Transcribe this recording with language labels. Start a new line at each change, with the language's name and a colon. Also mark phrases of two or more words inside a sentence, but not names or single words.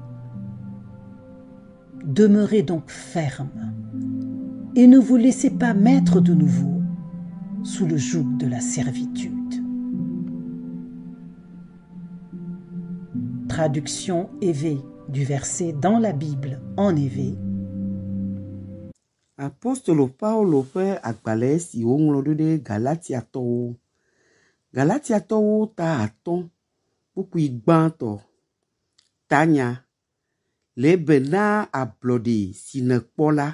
French: Demeurez donc fermes et ne vous laissez pas mettre de nouveau sous le joug de la servitude. » Traduction évé du verset dans la Bible en évé.
Ewe: Apostolo Paulo ƒe agbalẽ si woŋlɔ ɖo ɖe Galatiatɔwo. Galatiatɔwo ta 5, kpukpui gbãtɔ. Tanya, le be na ablɔɖe si nekpɔ la.